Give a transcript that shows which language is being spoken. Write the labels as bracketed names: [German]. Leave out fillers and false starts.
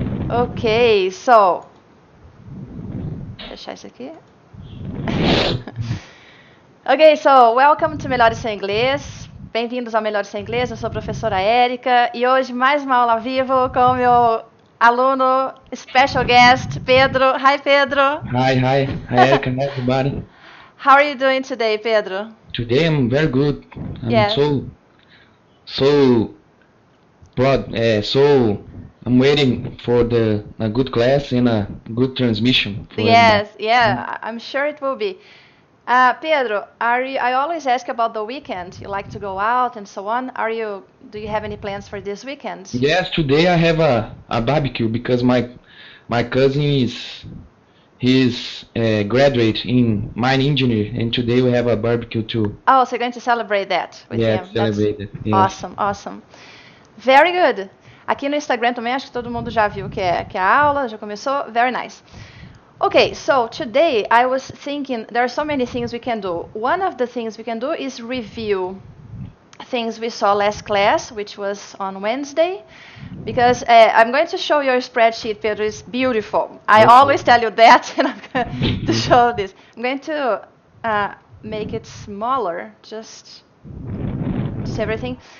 [Portuguese] Ok, so. Vou deixar isso aqui. [English] Ok, so welcome to [Portuguese] Melhore Seu Inglês. Bem-vindos ao Melhore Seu Inglês. Eu sou a professora Érika e hoje mais uma aula ao vivo com o meu aluno [English] special guest, [Portuguese] Pedro. [English] Hi, Pedro. Hi, Érika, everybody. How are you doing today, Pedro? Today I'm very good. I'm Yes. so proud. So I'm waiting for a good class and a good transmission. For Yes, yeah, I'm sure it will be. Pedro, I always ask about the weekend. You like to go out and so on. Do you have any plans for this weekend? Yes, today I have a barbecue because my cousin he's graduate in mine engineer, and today we have a barbecue too. Oh, so you're going to celebrate that with him. Celebrate it. Yes. Awesome. Very good. [Portuguese] Aqui no Instagram também acho que todo mundo já viu que é a aula, já começou. [English] Very nice. Okay, so today I was thinking there are so many things we can do. One of the things we can do is review things we saw last class, which was on Wednesday, because I'm going to show your spreadsheet, Pedro. It's beautiful. I always tell you that, and I'm going to show this. I'm going to make it smaller, just everything.